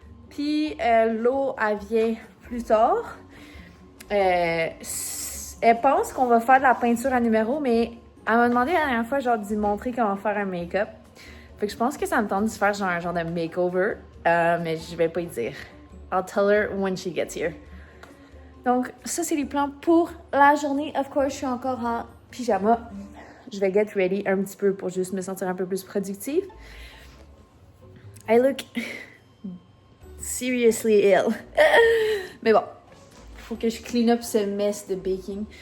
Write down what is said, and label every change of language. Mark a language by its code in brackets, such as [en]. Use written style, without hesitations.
[fr] Puis l'eau, elle vient plus tard. Elle pense qu'on va faire de la peinture à numéro, mais elle m'a demandé la dernière fois, genre, d'y montrer comment faire un make-up. Fait que je pense que ça me tente de faire genre un genre de makeover. Mais je vais pas y dire. [en] I'll tell her when she gets here. [fr] Donc, ça, c'est les plans pour la journée. [en] Of course, [fr] je suis encore en pyjama. Je vais [en] get ready [fr] un petit peu pour juste me sentir un peu plus productive. [en] I look seriously ill. [fr] Mais bon, faut que je [en] clean up [fr] ce [en] mess [fr] de [en] baking.